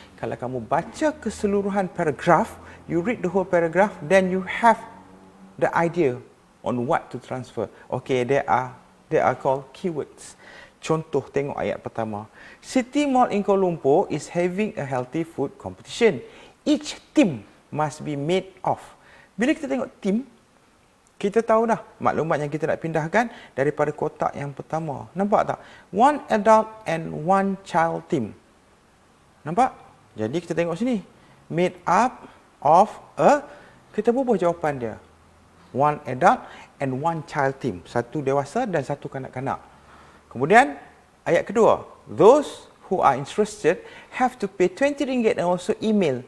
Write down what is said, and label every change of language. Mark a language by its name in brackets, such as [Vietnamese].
[Malay] Kalau kamu baca keseluruhan paragraph, [English] you read the whole paragraph, then you have the idea on what to transfer. Okay, they are called keywords. [Malay] Contoh, tengok ayat pertama. [English] City Mall in Kuala Lumpur is having a healthy food competition. Each team must be made of. [Malay] Bila kita tengok team, kita tahu dah maklumat yang kita nak pindahkan daripada kotak yang pertama. Nampak tak? [English] One adult and one child team. [Malay] Nampak? Jadi kita tengok sini. [English] Made up of a, [Malay] kita bubuh jawapan dia. [English] One adult and one child team. [Malay] Satu dewasa dan satu kanak-kanak. Kemudian, ayat kedua. [English] Those who are interested have to pay RM20 and also email.